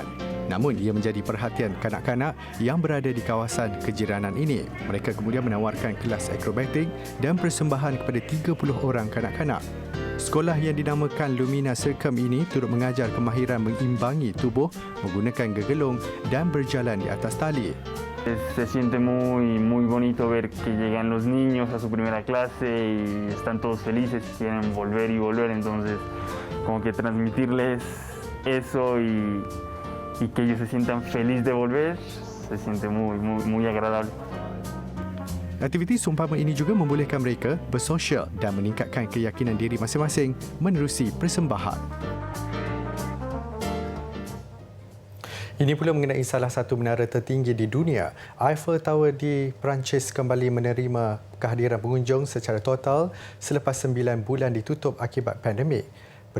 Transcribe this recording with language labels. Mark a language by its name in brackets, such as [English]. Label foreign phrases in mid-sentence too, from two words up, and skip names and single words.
[Malay] Namun ia menjadi perhatian kanak-kanak yang berada di kawasan kejiranan ini. Mereka kemudian menawarkan kelas akrobatik dan persembahan kepada 30 orang kanak-kanak. Sekolah yang dinamakan Lumina Circum ini turut mengajar kemahiran mengimbangi tubuh menggunakan gegelung dan berjalan di atas tali. [Spanish] Se siente muy bonito ver que llegan los niños a su primera clase y están todos felices, quieren volver y volver, entonces como que transmitirles eso y que ellos se sientan felices de volver, se siente muy agradable. [Malay] Aktiviti seumpama ini juga membolehkan mereka bersosial dan meningkatkan keyakinan diri masing-masing menerusi persembahan. Ini pula mengenai salah satu menara tertinggi di dunia. Eiffel Tower di Perancis kembali menerima kehadiran pengunjung secara total selepas 9 bulan ditutup akibat pandemik.